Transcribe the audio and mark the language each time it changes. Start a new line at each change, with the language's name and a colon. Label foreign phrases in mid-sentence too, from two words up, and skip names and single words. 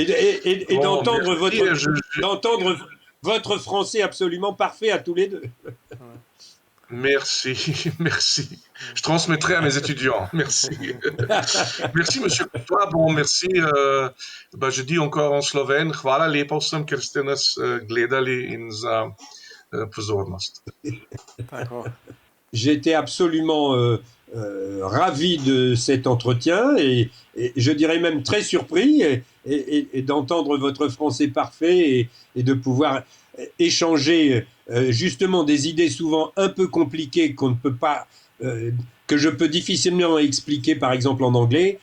French: Et d'entendre votre français absolument parfait à tous les deux. Merci. Je transmettrai à mes étudiants. Merci. Merci, Monsieur Courtois. Bon, merci. Je dis encore en slovène.
Slovenian: Hvala lepo vsem, ker ste nas gledali in za pozornost.
French: J'étais absolument ravi de cet entretien et je dirais même très surpris et d'entendre votre français parfait et de pouvoir échanger justement des idées souvent un peu compliquées qu'on ne peut pas, que je peux difficilement expliquer par exemple en anglais.